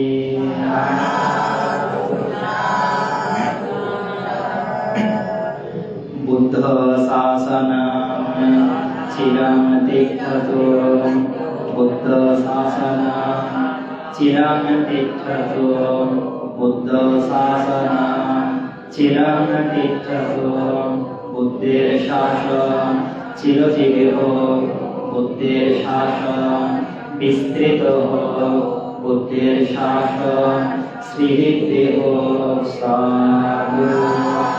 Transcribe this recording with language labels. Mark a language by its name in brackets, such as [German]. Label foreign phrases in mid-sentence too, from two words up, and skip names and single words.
[Sanskrit] बुद्ध शासन चिरं तिष्ठतु बुद्ध शासन चिरं तिष्ठतु बुद्ध शासन चिरं तिष्ठतु [Bangla] বুদ্ধের শাসন চিরজীবী হো বুদ্ধের শাসন বিস্তৃত হো বুদ্ধের শাসন শ্রীহৃদয় হো সাধু।